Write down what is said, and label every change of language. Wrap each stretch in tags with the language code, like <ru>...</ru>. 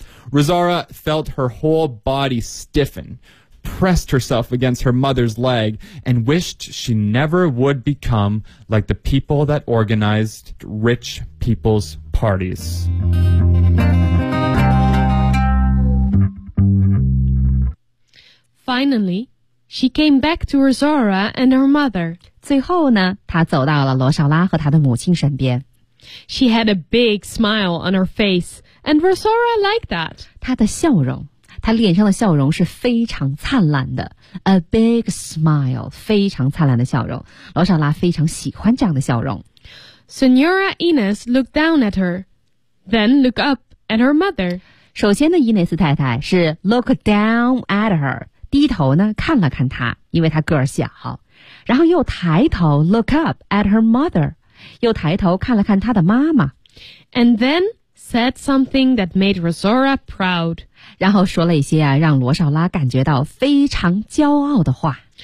<en>Rosora felt her whole body stiffen, pressed herself against her mother's leg, and wished she never would become like the people that organized rich people's parties. Finally, she came back to Rosora and her mother.</en> <zh>最后呢，她走到了罗少拉和她的母亲身边。</zh> <en>She had a big smile on her face, and Rosora liked that.</en> <zh>她的笑容，她脸上的笑容是非常灿烂的。</zh> <en>A big smile,</en> <zh>非常灿烂的笑容。罗少拉非常喜欢这样的笑容。</zh> <en>Senora Ines looked down at her, then looked up at her mother.</en> <zh>首先呢，伊内斯太太是</zh> <en>look down at her,</en> <zh>低头呢看了看她，因为她个儿小。然后又抬头</zh> <en>look up at her mother,</en> <zh>又抬头看了看她的妈妈。</zh> <en>And then said something that made Rosora proud.</en> <zh>然后说了一些啊，让罗少拉感觉到非常骄傲的话。</zh>